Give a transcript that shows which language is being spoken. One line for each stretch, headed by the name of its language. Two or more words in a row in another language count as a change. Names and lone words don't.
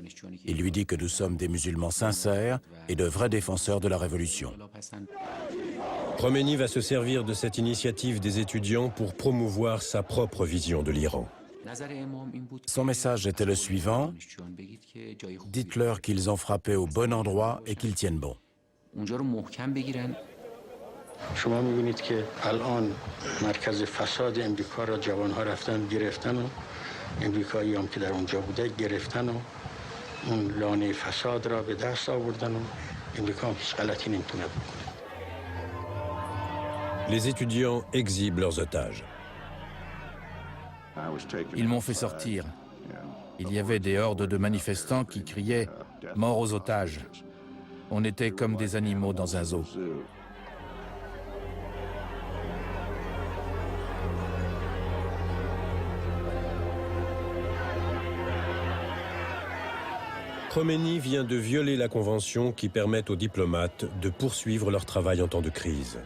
French: Il lui dit que nous sommes des musulmans sincères et de vrais défenseurs de la révolution. Khomeini va se servir de cette initiative des étudiants pour promouvoir sa propre vision de l'Iran. Son message était le suivant: dites-leur qu'ils ont frappé au bon endroit et qu'ils tiennent bon.
Persian: شما می‌بینید که الان مرکز فساد امریکا را جوان‌ها رفتن گرفتن و امریکایی هم که در اونجا بوده گرفتن و اون لانه فساد را به دست آوردن و امریکا هم هیچ غلطی نمی‌تونه بکنه.
French: Les étudiants exhibent leurs otages. Ils m'ont fait sortir. Il y avait des hordes de manifestants qui criaient « Mort aux otages ». On était comme des animaux dans un zoo. Khomeini vient de violer la convention qui permet aux diplomates de poursuivre leur travail en temps de crise.